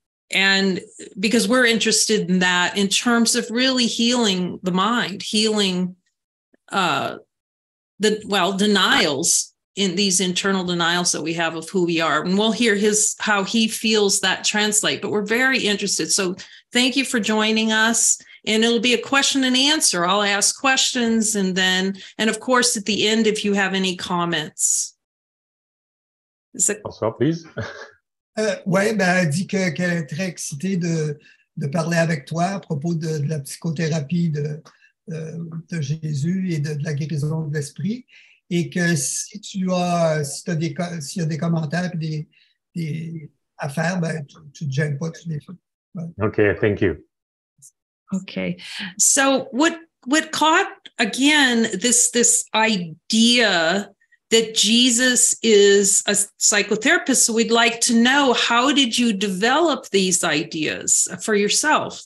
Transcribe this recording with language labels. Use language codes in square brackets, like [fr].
[en] And because we're interested in that in terms of really healing the mind, healing denials, in these internal denials that we have of who we are. And we'll hear how he feels that translate, but we're very interested. So thank you for joining us. And it'll be a question and answer. I'll ask questions and of course, at the end, if you have any comments. François, please. [fr] Oui, elle dit qu'elle est très excitée de parler avec toi à propos de la psychothérapie de Jésus et de la guérison de l'esprit. Et que s'il y a des commentaires et des affaires, tu ne te gênes pas, tu les fais. [en] Okay, thank you. Okay, so what caught again this idea that Jesus is a psychotherapist? So we'd like to know, how did you develop these ideas for yourself?